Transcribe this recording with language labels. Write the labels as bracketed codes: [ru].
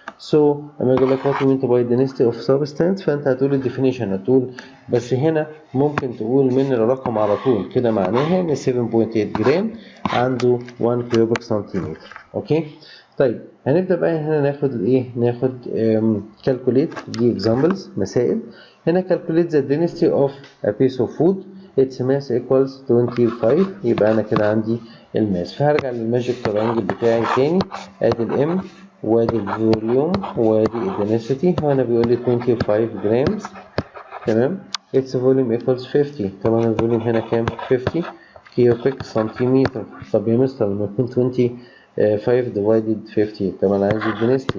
[ar] So لما يقول لك [en] what you mean by density of substance [ar] فانت هتقول الديفينيشن هتقول بس هنا ممكن تقول من الرقم على طول كده معناها ان 7.8 جرام عنده [en] 1 cubic centimeter. [ar] اوكي طيب هنبدا بقى هنا ناخد الايه؟ ناخد calculate دي examples مسائل. [en] هنا calculate the density of a piece of food its mass equals 25 [ar] يبقى انا كده عندي الماس. فهرجع للماجيك ترينجل بتاعي تاني ادي الام وادي الفوليوم وادي الدنسيتي. هنا بيقول لي 25 جرامز تمام. [en] its volume equals 50. [ar] طبعا الفوليوم هنا كام؟ 50 كيوبيك سنتيمتر. طب يا مستر لما يكون [en] 25 divided 50 [ar] طبعا عايز الدنسيتي.